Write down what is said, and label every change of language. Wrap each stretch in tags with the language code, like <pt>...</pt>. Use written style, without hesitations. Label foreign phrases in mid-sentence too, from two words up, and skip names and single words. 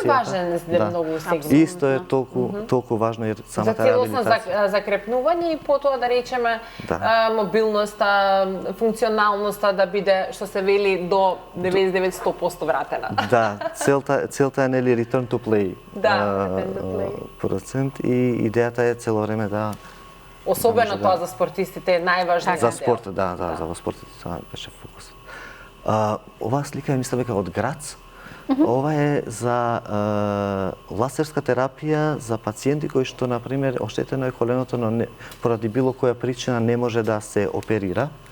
<mk>И тоа е важен многу сегмент. Исто е толку важно и самата реабилитација. За целосно закрепнување и потоа да речеме мобилноста, функционалноста да биде, што се вели, до 99-100% вратена. Да, целта е нели</mk> <en>return to play.</en> <mk>Процент и идејата е цело време да особено тоа за спортистите е најважниот. За спорт, за спортите тоа беше фокусот. Оваа слика е мислам дека од Грац. Ова е за лазерска терапија за пациенти кои што, например, оштетено е коленото, но поради било која причина не може да се оперира.</mk>